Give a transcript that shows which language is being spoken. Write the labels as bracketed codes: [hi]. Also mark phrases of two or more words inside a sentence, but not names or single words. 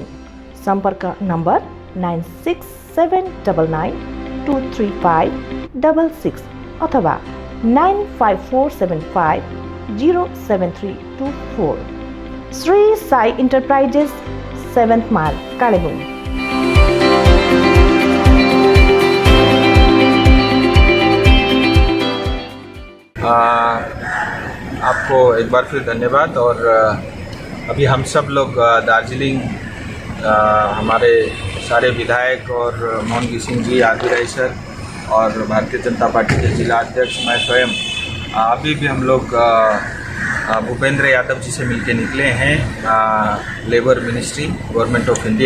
[ne] सम्पर्क नम्बर 9679923566 अथवा 954750732 श्री साई इन्टरप्राइजेस 7th माइल कालेबुङ। [hi] आपको एक बार फिर धन्यवाद। और अभी हम सब लोग दार्जिलिंग हमारे सारे विधायक और मोहन सिंह जी, आदित्य राय सर और भारतीय जनता पार्टी के जिला अध्यक्ष मैं स्वयं अभी भी हम लोग भूपेंद्र यादव जी से मिलके निकले हैं [en] Labour Ministry Government of India.